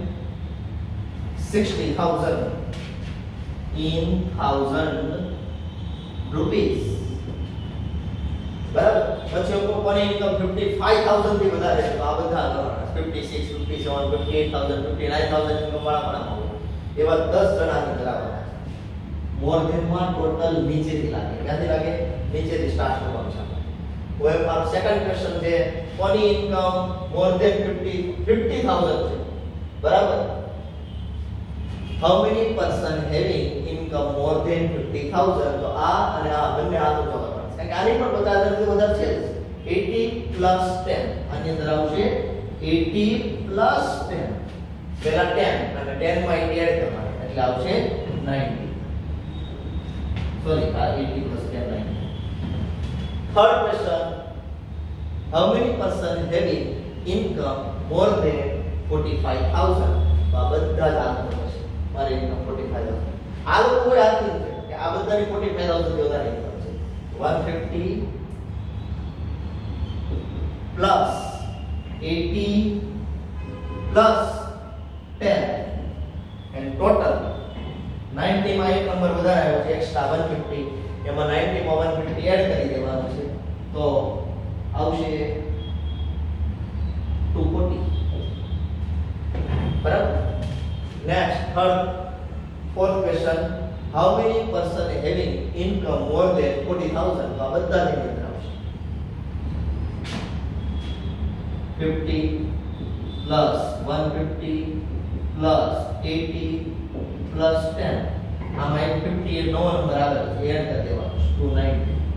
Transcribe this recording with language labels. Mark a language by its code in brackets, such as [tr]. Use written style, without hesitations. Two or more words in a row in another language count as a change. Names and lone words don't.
[gu] 60000 in 1000 rupees બરાબર પછી કોની ઇન્કમ 55000 થી વધારે છે તો આ બધા 56 57 58000 59000 ઇન્કમ વાળા પણ આવો એવા 10 જણાને કરાવવાના છે [en] more than [gu] માં ટોટલ નીચેથી લાગે ક્યાંથી લાગે નીચેથી સ્ટાર્ટ કરવાનું છે કોઈ મારો સેકન્ડ ક્વેશ્ચન છે કોની ઇન્કમ [en] more than [gu] 50000 છે બરાબર [en] how many person having income more [gu] than 50000 તો આ અને આ બંને આ તો જોવા કારણ કે આની પણ 50000 થી વધારે છે 80 plus 10 આની અંદર આવશે 80 plus 10 પહેલા 10 અને 10 માં 80 એડ કરવાના એટલે આવશે 90 સોરી આ 80 plus 10 90 [en] third question how many person having income more than [gu] 45000 તો આ બધા જ આન્સર છે મારી ઇન્કમ 45000 આ લોકો કોઈ આન્સર છે કે આ બધાની 45000 થી વધારે ઇન્કમ છે 150 plus 80 plus 10 and total 90 માં એક નંબર વધારે આવ્યો છે એક્સ્ટ્રા 150 એમાં 90 માં 150 એડ કરી દેવાનું છે તો આવશે 240 બરાબર [en] next third fourth question how many person having income more than [gu] 40000 તો આ બધાની અંદર આવશે 50 plus 150 plus 80 plus 10 આમાં 150 એ નવો નંબર આવે છે એડ કરી દેવાનો 290